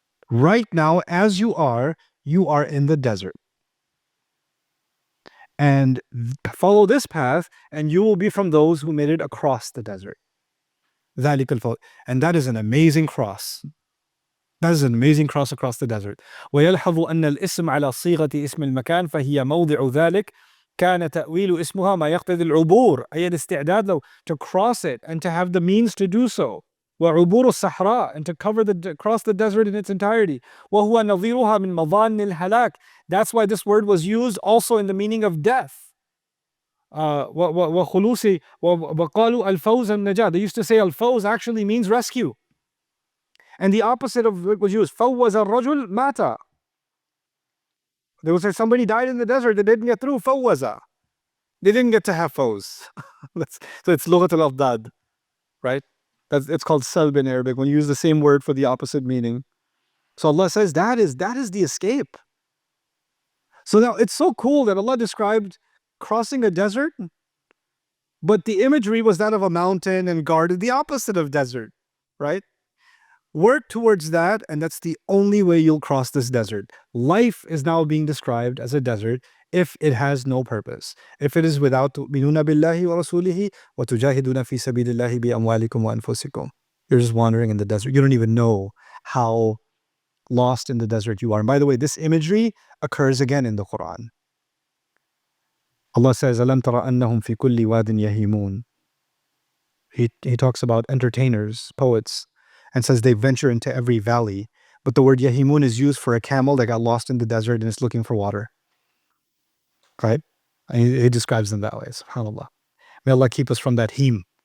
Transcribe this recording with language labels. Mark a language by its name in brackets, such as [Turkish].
[English] Right now, as you are in the desert. And follow this path, and you will be from those who made it across the desert. And that is an amazing cross. That is an amazing cross across the desert. [Arabic] ويلحظ أن الاسم على صيغة اسم المكان فهي موضع ذلك كان تأويل اسمها ما يقتضي العبور أي الاستعداد له [English] to cross it and to have the means to do so. [Arabic] وعبور الصحراء [English] and to cross the desert in its entirety. [Arabic] وهو نظيرها من مظان الهلاك. [English] That's why this word was used also in the meaning of death. [Arabic] وخلوص وقالوا الفوز النجاة. [English] They used to say الفوز actually means rescue. And the opposite of what was used, [Arabic] فوز الرجل مات. [English] They would say somebody died in the desert, they didn't get through, فوز. They didn't get to have fawz. So it's [Arabic] لغة الأضداد, [English] right? It's called salb in Arabic, when you use the same word for the opposite meaning. So Allah says that is the escape. So now it's so cool that Allah described crossing a desert, but the imagery was that of a mountain and guarded, the opposite of desert, right? Work towards that, and that's the only way you'll cross this desert. Life is now being described as a desert if it has no purpose. If it is without [Arabic] تؤمنون بالله ورسوله وتجاهدون في سبيل الله بأموالكم وأنفسكم. [English] You're just wandering in the desert. You don't even know how lost in the desert you are. And by the way, this imagery occurs again in the Quran. Allah says, [Arabic] أَلَمْ تَرَ أَنَّهُمْ فِي كُلِّ وَادٍ يَهِيمُونَ. [English] He talks about entertainers, poets, and says they venture into every valley. But the word yahimun is used for a camel that got lost in the desert and is looking for water. Right? And he describes them that way. SubhanAllah. May Allah keep us from that him.